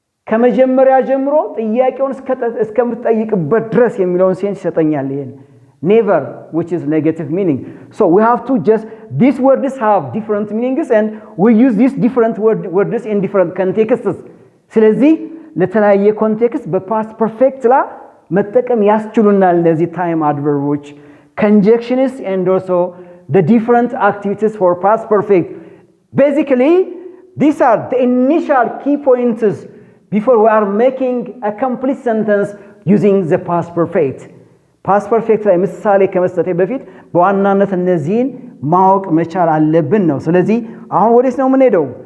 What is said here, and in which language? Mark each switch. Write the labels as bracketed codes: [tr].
[am] ከመጀመሪያ ጀምሮ ጥያቄውን እስከምትጠይቅበት ድረስ የሚለውን ሴንስ ይሰጠኛል ይሄን [en] never which is negative meaning so we have to just these words have different meanings and we use these different words in different contexts [am] ስለዚህ ለተለያየ ኮንቴክስት በፓስት ፐርፌክት ላይ መጠቀም ያስችሉናል እነዚህ ታይም አድቨርቦች [en] conjunctions and also the different activities for past perfect. Basically these are the initial key points before we are making a complete sentence using the past perfect. [am] Past perfect ላይ ምሳሌ ከመስጠቴ በፊት በዋናነት እነዚህን ማወቅ መቻል አለብን ነው። ስለዚህ አሁን ወዴት ነው የምንሄደው?